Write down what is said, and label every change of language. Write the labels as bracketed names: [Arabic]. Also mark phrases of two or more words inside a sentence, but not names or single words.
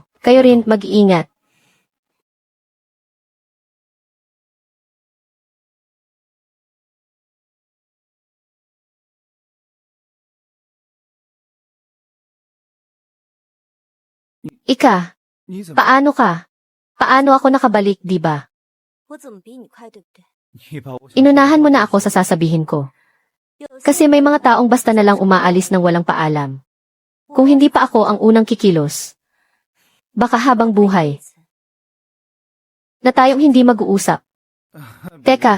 [Filipino] Kayo rin, mag-iingat. Ika, paano ka? Paano ako nakabalik, di ba? [Chinese] 我怎么比你快，对不对？ [Filipino] Inunahan mo na ako sa sasabihin ko. Kasi may mga taong basta na lang umaalis ng walang paalam. Kung hindi pa ako ang unang kikilos, baka habang buhay na tayong hindi mag-uusap. Teka.